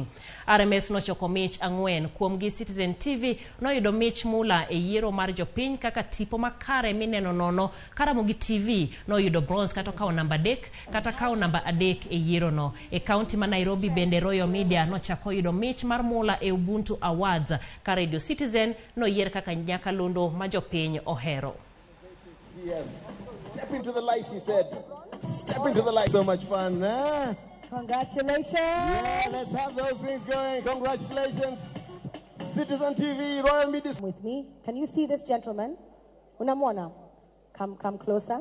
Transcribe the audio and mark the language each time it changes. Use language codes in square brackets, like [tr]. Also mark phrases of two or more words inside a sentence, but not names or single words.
[luo] RMS nochoko mich 4 kuomgi Citizen TV noyudo mich mula e yiero mar jopiny kaka tipo makare mineno nono. Ramogi TV noyudo bronze kata kao namba 3 kata kao namba 3 e yiero no. E kaunti ma Nairobi bende Royal Media nochako yudo mich mar mula e Ubuntu Awards ka Radio Citizen noyier kaka nyakalondo ma jopiny ohero. [en] Yes. Step into the light, he said. Step into the light. So much fun, huh? Congratulations. Yeah, let's have those things going. Congratulations. Citizen TV, Royal Media. With me. Can you see this gentleman? Unamwona? Come closer.